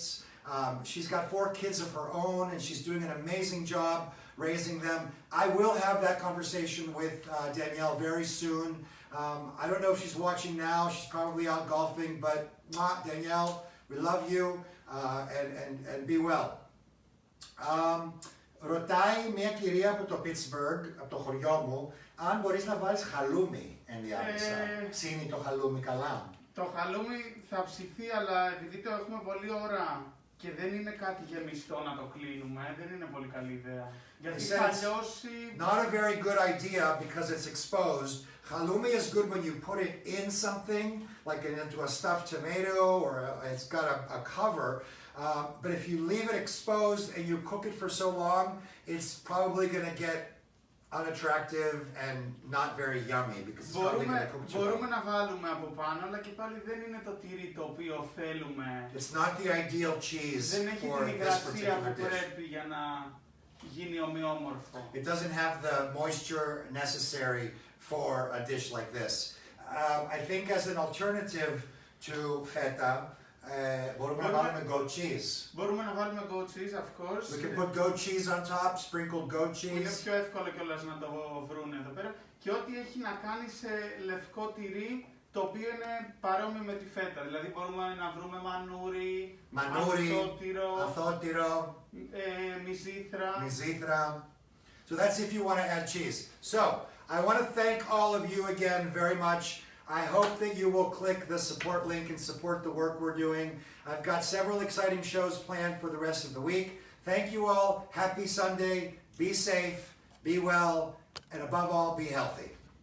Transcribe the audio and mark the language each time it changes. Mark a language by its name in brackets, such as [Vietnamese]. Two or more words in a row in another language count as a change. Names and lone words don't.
[English] She's got 4 kids of her own, and she's doing an amazing job raising them. I will have that conversation with Danielle very soon. I don't know if she's watching now. She's probably out golfing, but Danielle, we love you, and be well. [Greek] Ρωτάει μια κυρία από το Pittsburgh, από το χωριό μου, αν μπορείς να βάλεις χαλούμι ενδιάμεσα. Ψήνει το χαλούμι καλά. Το χαλούμι θα ψηθεί, αλλά επειδή το έχουμε πολλή ώρα και δεν είναι κάτι γεμιστό να το κλείνουμε, δεν είναι πολύ καλή ιδέα. Γιατί θα λιώσει... [English] Not a very good idea because it's exposed. Halloumi is good when you put it in something, like into a stuffed tomato, or it's got a cover. But if you leave it exposed and you cook it for so long, it's probably going to get unattractive and not very yummy because it's probably going to cook too long. [Greek] Μπορούμε να βάλουμε από πάνω, αλλά και πάλι δεν είναι το τυρί το οποίο θέλουμε. [English] It's not the ideal cheese [Greek] δεν έχει [English] for [Greek] την [English] this [Greek] υγρασία [English] particular [Greek] που [English] dish. [Greek] πρέπει για να γίνει ομοιόμορφο. [English] It doesn't have the moisture necessary for a dish like this. I think as an alternative to feta, [Greek] μπορούμε να βάλουμε [English] goat cheese. [Greek] Μπορούμε να βάλουμε [English] goat cheese, of course. We can put goat cheese on top, sprinkled goat cheese. [Greek] Είναι πιο εύκολο κιόλας να το βρουν εδώ πέρα. Και ό,τι έχει να κάνει σε λευκό τυρί, το οποίο είναι παρόμοιο με τη φέτα. Δηλαδή μπορούμε να βρούμε μανούρι, αθότυρο, μυζήθρα. [English] So that's if you want to add cheese. So I want to thank all of you again very much. I hope that you will click the support link and support the work we're doing. I've got several exciting shows planned for the rest of the week. Thank you all. Happy Sunday. Be safe, be well, and above all, be healthy.